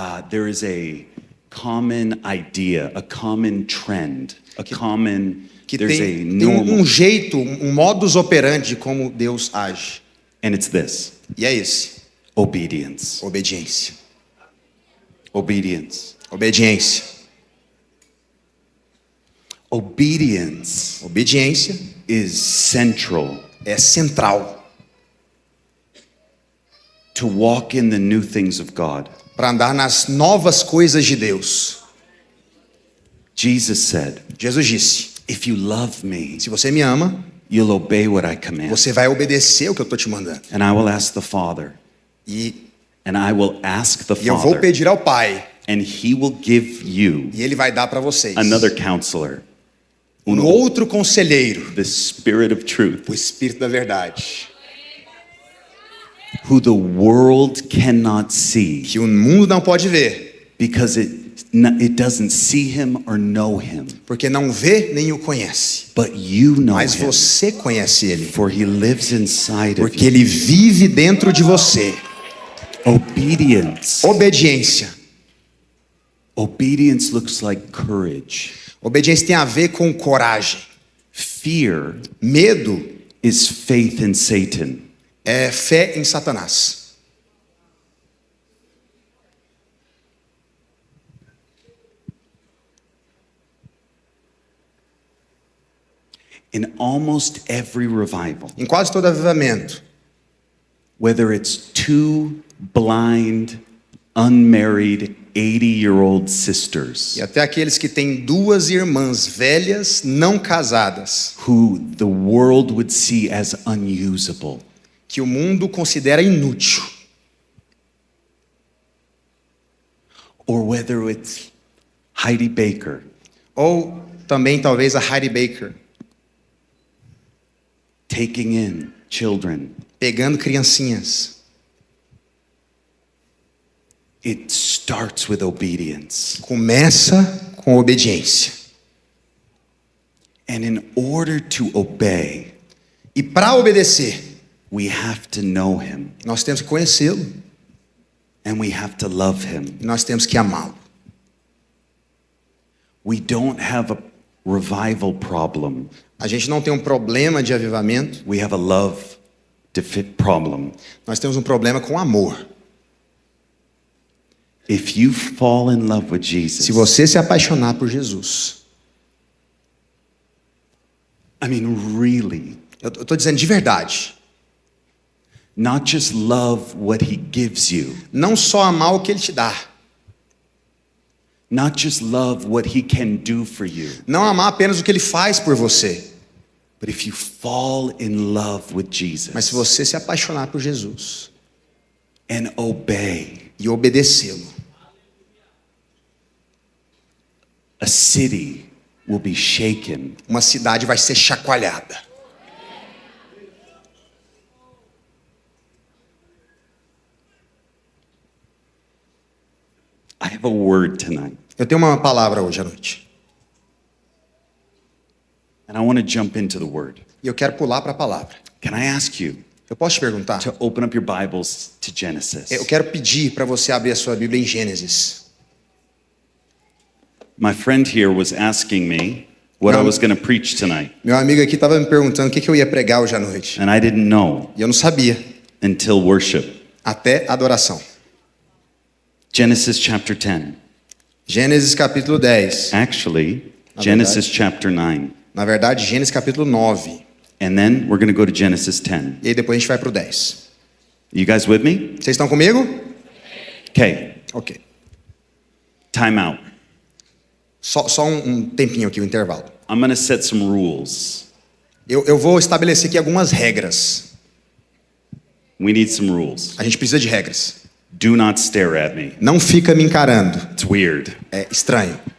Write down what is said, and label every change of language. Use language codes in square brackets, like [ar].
[en] There is a common idea, a common trend, a common, [pt] que [en] there's a [pt] tem [en] normal, [pt] jeito, um modus operandi de como Deus age. [en] and it's this, [pt] E é esse: [en] obedience, [pt] obediência. [en] obedience. [pt] Obediência. [en] Obedience [pt] Obediência [en] is central [pt] é central [en] to walk in the new things of God. [pt] para andar nas novas coisas de Deus. [en] Jesus said, [pt] Jesus disse: [en] if you love me, [pt] se você me ama, [en] you'll obey what I command. [pt] você vai obedecer o que eu estou te mandando. [en] And I will ask the Father, [pt] E [en] and I will ask the [pt] eu vou [en] Father, [pt] pedir ao Pai, [en] and he will give you [pt] e Ele vai dar para vocês [en] another counselor, [pt] um outro conselheiro, [en] the Spirit of truth, [pt] o Espírito da Verdade, [en] who the world cannot see [pt] que o mundo não pode ver, [en] because it doesn't see him or know him, [pt] porque não vê nem o conhece. [en] but you know [pt] Mas [en] him, [pt] você conhece Ele, [en] for he lives inside of [pt] porque [en] you. [pt] Ele vive dentro de você. [en] Obedience. [pt] Obediência. [en] Obedience looks like courage. [pt] Obediência tem a ver com coragem. [en] Fear [pt] Medo [en] is faith in Satan. [pt] é fé em Satanás. [en] In almost every revival, [pt] Em quase todo avivamento, [en] whether it's two blind, unmarried 80-year-old sisters [pt] e até aqueles que têm duas irmãs velhas não casadas, [en] who the world would see as unusable, [pt] que o mundo considera inútil, [en] or whether it's Heidi Baker [pt] ou também talvez a Heidi Baker, [en] taking in children, [pt] pegando criancinhas. [en] it starts with obedience. [pt] Começa com obediência. [en] And in order to obey, [pt] E para obedecer, [en] we have to know him [pt] nós temos que conhecê-lo [en] and we have to love him. [pt] e nós temos que amá-lo. [en] We don't have a revival problem. [pt] A gente não tem um problema de avivamento, [en] We have a love problem. [pt] nós temos um problema com amor. [en] If you fall in love with Jesus, [pt] Se você se apaixonar por Jesus, [en] I mean, really, [pt] eu estou dizendo de verdade, [en] not just love what he gives you, [pt] não só amar o que ele te dá, [en] not just love what he can do for you, [pt] não amar apenas o que ele faz por você, [en] but if you fall in love with Jesus [pt] mas se você se apaixonar por Jesus [en] and obey, [pt] e obedecê-lo, [en] a city will be shaken. [pt] uma cidade vai ser chacoalhada. [en] I have a word tonight, [pt] Eu tenho uma palavra hoje à noite, [en] and I want to jump into the word. [pt] e eu quero pular para a palavra. [en] Can I ask you [pt] Eu posso te perguntar? [en] to open up your Bibles to Genesis? [pt] Eu quero pedir para você abrir a sua Bíblia em Gênesis. [en] My friend here was asking me what I was going to preach tonight, [pt] Meu amigo aqui estava me perguntando o que eu ia pregar hoje à noite, [en] and I didn't know [pt] e eu não sabia, [en] until worship. [pt] até a adoração. [en] Genesis chapter 10. [pt] Gênesis capítulo 10. [en] Actually, [pt] Na [en] Genesis [pt] verdade. [en] chapter 9. [pt] Na verdade, Gênesis capítulo 9. [en] And then we're going to go to Genesis 10. [pt] E aí depois a gente vai para o 10. [en] You guys with me? [pt] Vocês estão comigo? [en] Okay, [pt] Ok. [en] time out. [pt] Só um tempinho aqui, o intervalo. [en] I'm going to set some rules. [pt] Eu vou estabelecer aqui algumas regras. [en] We need some rules. [pt] A gente precisa de regras. [en] Do not stare at me. [pt] Não fica me encarando. [en] It's weird. [pt] É estranho.